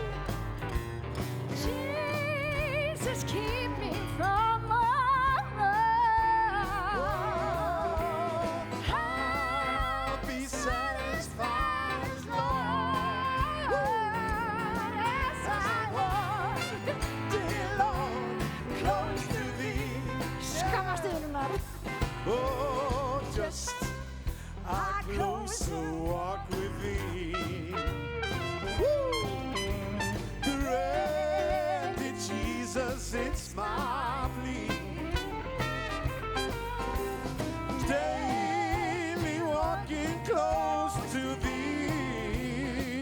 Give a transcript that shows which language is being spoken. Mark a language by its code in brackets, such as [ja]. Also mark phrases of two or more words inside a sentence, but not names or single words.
[en] Jesus, keep me from all. I'll be satisfied as long As I walk, dear Lord, close to thee. [is] skammast yfir núna. [en] Oh, just a closer walk with thee. Woo! Great Jesus, it's my plea. Daily walking close to thee.